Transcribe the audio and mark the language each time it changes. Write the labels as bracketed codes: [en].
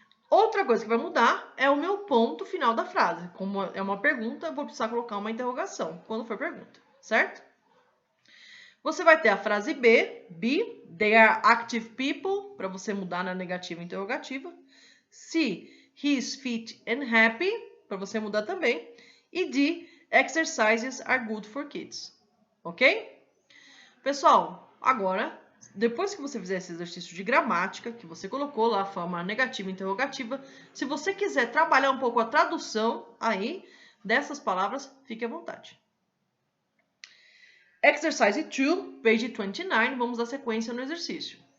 [pt] Outra coisa que vai mudar é o meu ponto final da frase. Como é uma pergunta, eu vou precisar colocar uma interrogação quando for pergunta, certo? Você vai ter a frase B, [en] they are active people, [pt] para você mudar na negativa e interrogativa. C, [en] he is fit and happy, [pt] para você mudar também. [en] E D, exercises are good for kids. Ok? [pt] Pessoal, agora, depois que você fizer esse exercício de gramática, que você colocou lá a forma negativa e interrogativa, se você quiser trabalhar um pouco a tradução aí dessas palavras, fique à vontade. [en] Exercise 2, page 29, [pt] vamos dar sequência no exercício.